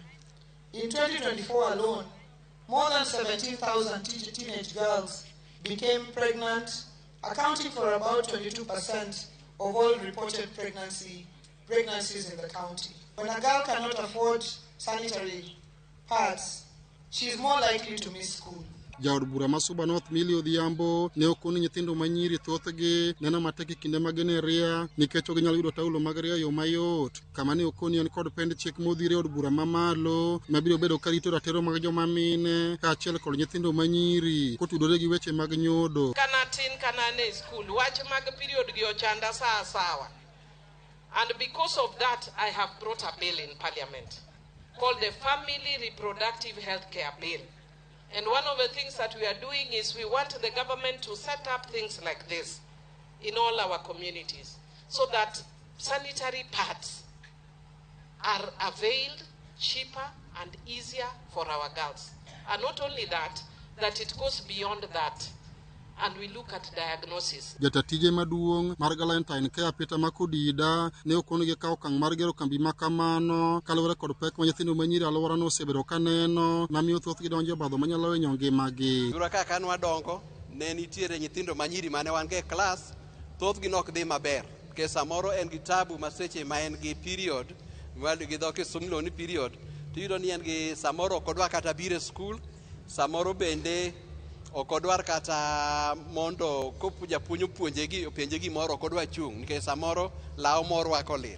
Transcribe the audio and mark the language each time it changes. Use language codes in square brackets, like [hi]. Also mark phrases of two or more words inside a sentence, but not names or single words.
[en] In 2024 alone, more than 17,000 teenage girls became pregnant, accounting for about 22% of all reported pregnancies in the county. When a girl cannot afford sanitary pads, she is more likely to miss school. [luo] Jaod bura ma Suba North Millie Odhiambo ne okoni nyithindo ma nyiri thothgi neno matek e kinde ma gin e ria nikech ok ginyalo yudo taulo mag ria e yo mayot. Kama ne okoni en kod pend chik modhire od bura mamalo mabiro bedo ka rito ratiro mag joma mine kaachiel kod nyithindo ma nyiri kotudore gi weche mag nyodo. Kanane school wach mag period gi ochanda sawa. [en] And because of that, I have brought a bill in Parliament called the Family Reproductive Health Care Bill. And one of the things that we are doing is we want the government to set up things like this in all our communities so that sanitary pads are availed cheaper and easier for our girls. And not only that, that it goes beyond that. And we look at diagnosis. [luo] Jatatije maduong' mar Galentine Care Peter Makodida ne okonigi kawo okang' mar gero kambi ma kamano kaluwore kod pek ma nyithindo ma nyiri alworano osebedo ka neno mamiyo thothgi donjo e obadho manyalo hinyo ngimagi. Yura kaka nwadongo ne nitiere nyithindo ma nyiri mane wan ge klas, thothgi nok dhi maber nikech samoro en gi tabu ma seche ma en gi period gi dho kisungu ni period tiyudo ni en gi samoro ok odwa kata biro e skul, samoro bende ok odwar kata mondo japuonj openje gimoro ok odwa chung' nikech samoro law moro orwako lil.